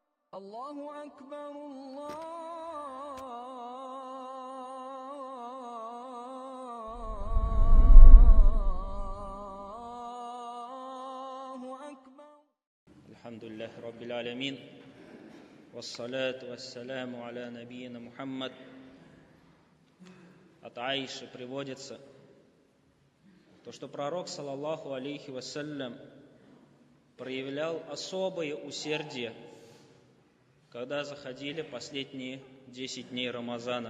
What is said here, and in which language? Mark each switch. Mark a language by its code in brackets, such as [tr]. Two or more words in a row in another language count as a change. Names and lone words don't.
[ar] الله أكبر الله أكبر. الحمد لله رب العالمين والصلاة والسلام على نبينا Мухаммад. [ru] От Аиши приводится то, что пророк, [ar] صلى الله عليه وسلم, [ru] проявлял особое усердие, когда заходили последние 10 дней Рамазана.